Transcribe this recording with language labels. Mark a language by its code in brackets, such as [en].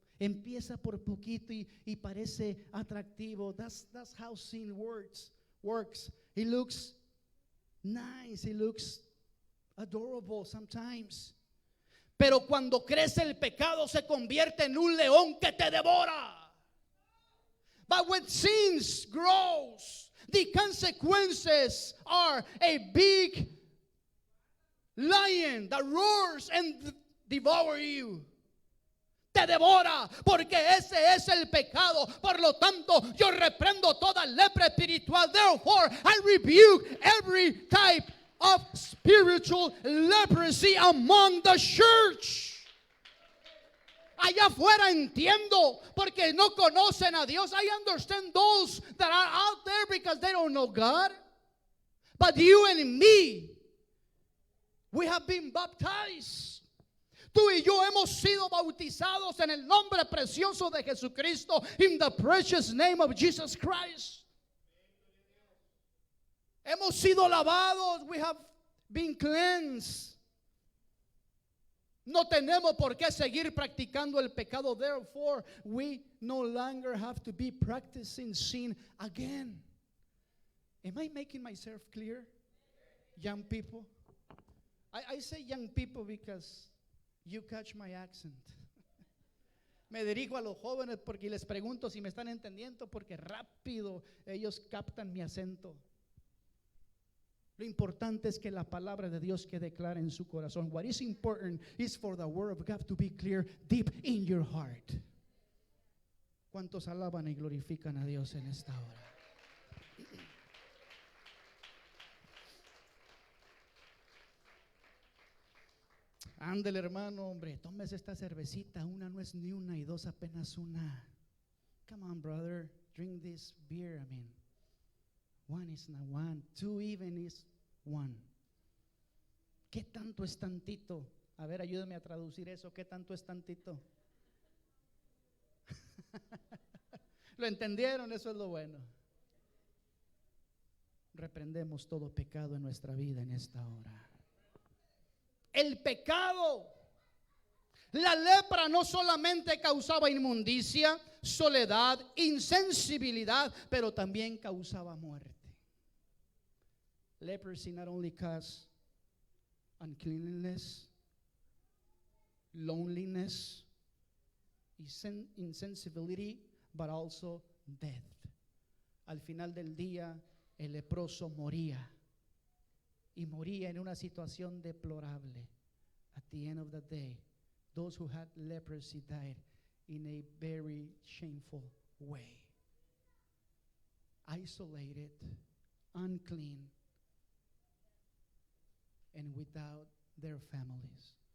[es] Empieza por poquito y parece atractivo. [en] That's how sin works. It looks nice. It looks adorable sometimes. [es] Pero cuando crece el pecado se convierte en un león que te devora. [en] But when sin grows, the consequences are a big lion that roars and devours you. [es] Te devora, porque ese es el pecado. Por lo tanto, yo reprendo toda lepra espiritual. [en] Therefore, I rebuke every type of spiritual leprosy among the church. [es] Allá afuera entiendo, porque no conocen a Dios. [en] I understand those that are out there because they don't know God. But you and me, we have been baptized. [es] Tú y yo hemos sido bautizados en el nombre precioso de Jesucristo. [en] In the precious name of Jesus Christ. [es] Hemos sido lavados. [en] We have been cleansed [es] No tenemos por qué seguir practicando el pecado. [en] Therefore, we no longer have to be practicing sin again. Am I making myself clear? Young people. I say young people because you catch my accent. [es] Me dirijo a los jóvenes porque les pregunto si me están entendiendo, porque rápido ellos captan mi acento. Lo importante es que la palabra de Dios quede clara en su corazón. [en] What is important is for the word of God to be clear deep in your heart. [es] ¿Cuántos alaban y glorifican a Dios en esta hora? Ándele, hermano, hombre, tómese esta cervecita. Una no es ni una y dos apenas una. [en] Come on, brother, drink this beer. I mean, one is not one, two even is one. [es] ¿Qué tanto es tantito? A ver, ayúdame a traducir eso. ¿Qué tanto es tantito? ¿Lo entendieron? Eso es lo bueno. Reprendemos todo pecado en nuestra vida en esta hora. El pecado, la lepra no solamente causaba inmundicia, soledad, insensibilidad, pero también causaba muerte. [en] Leprosy not only caused uncleanness, loneliness, insensibility, but also death. [es] Al final del día, el leproso moría. Y moría en una situación deplorable. [en] At the end of the day, those who had leprosy died in a very shameful way. Isolated, unclean, and without their families.